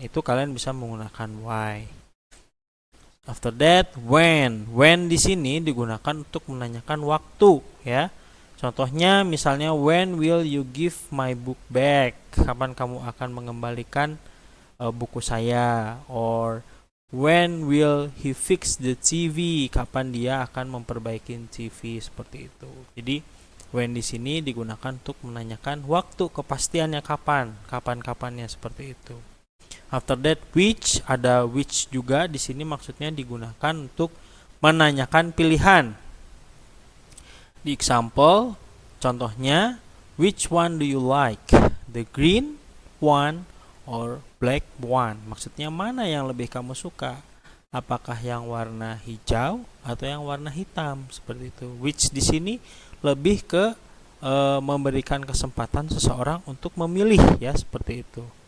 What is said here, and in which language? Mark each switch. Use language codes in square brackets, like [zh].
[id] Itu kalian bisa menggunakan why. [en] After that, [id] when. When di sini digunakan untuk menanyakan waktu ya. Contohnya misalnya [en] when will you give my book back? [id] Kapan kamu akan mengembalikan buku saya? [en] Or when will he fix the TV? [id] Kapan dia akan memperbaiki TV, seperti itu. Jadi when di sini digunakan untuk menanyakan waktu, kepastiannya kapan-kapannya seperti itu. [en] After that, [id] which, ada which juga di sini maksudnya digunakan untuk menanyakan pilihan. Di [en] example, [id] contohnya [en] which one do you like? The green one or black one? [id] Maksudnya mana yang lebih kamu suka? Apakah yang warna hijau atau yang warna hitam? Seperti itu. Which di sini lebih ke memberikan kesempatan seseorang untuk memilih ya, seperti itu.